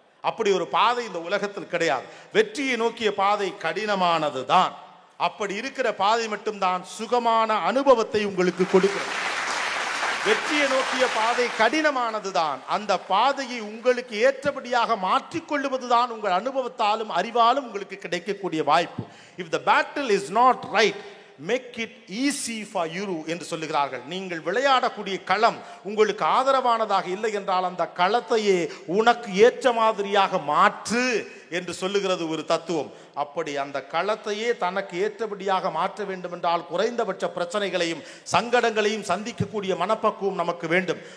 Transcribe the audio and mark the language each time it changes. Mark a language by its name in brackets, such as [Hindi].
[Tamil] அப்படி ஒரு பாதை இந்த உலகத்தில் கிடையாது. வெற்றியை நோக்கிய பாதை கடினமானது தான். அப்படி இருக்கிற பாதை மட்டும்தான் சுகமான அனுபவத்தை உங்களுக்கு கொடுக்கிறது. வெற்றியை நோக்கிய பாதை கடினமானதுதான். அந்த பாதையை உங்களுக்கு ஏற்றபடியாக மாற்றிக்கொள்ளுவதுதான் உங்கள் அனுபவத்தாலும் அறிவாலும் உங்களுக்கு கிடைக்கக்கூடிய வாய்ப்பு. [English] If the battle is not right, make it easy for you [Tamil] என்று சொல்லுகிறார்கள். நீங்கள் விளையாடக்கூடிய களம் உங்களுக்கு ஆதரவானதாக இல்லை என்றால் அந்த களத்தையே உனக்கு ஏற்ற மாதிரியாக மாற்று என்று சொல்லுகிறது ஒரு தத்துவம். அப்படி அந்த களத்தையே தனக்கு ஏற்றபடியாக மாற்ற வேண்டும் என்றால் குறைந்தபட்ச பிரச்சனைகளையும் சங்கடங்களையும் சந்திக்கக்கூடிய மனப்பக்குவம் நமக்கு வேண்டும்.